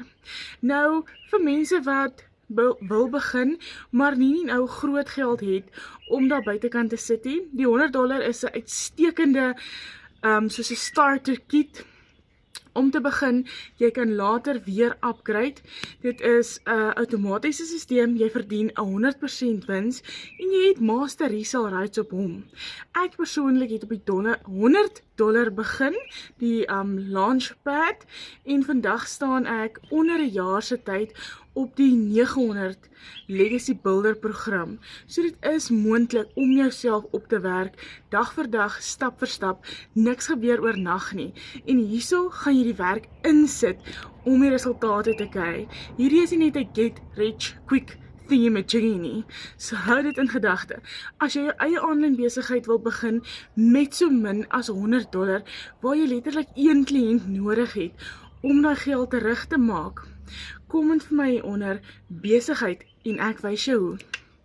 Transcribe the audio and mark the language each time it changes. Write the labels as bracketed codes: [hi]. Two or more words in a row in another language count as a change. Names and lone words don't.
[af] Nou, vir mense wat wil begin, maar nie nou groot geld het om daar buitekant te sit nie, die $100 is 'n uitstekende soos 'n [en] starter kit [af] om te begin. Jy kan later weer upgrade. Dit is 'n outomatiese stelsel, jy verdien 100% wins en jy het [en] master resale rights [af] op hom. Ek persoonlik het op die $100 begin, die launchpad, en vandag staan ek onder 'n jaar se tyd op die 900 Legacy Builder program. So dit is moontlik om jouself op te werk, dag vir dag, stap vir stap, niks gebeur oornag nie. En hierso gaan jy die werk insit om die resultate te kry. Hierdie is nie net 'n [en] get rich quick thingamajiggy [af] nie. So hou dit in gedagte. As jy jou eie aanlyn besigheid wil begin met so min as $100, waar jy letterlik een kliënt nodig het om daai geld terug te maak, kom vir my onder besigheid en ek wys jou hoe.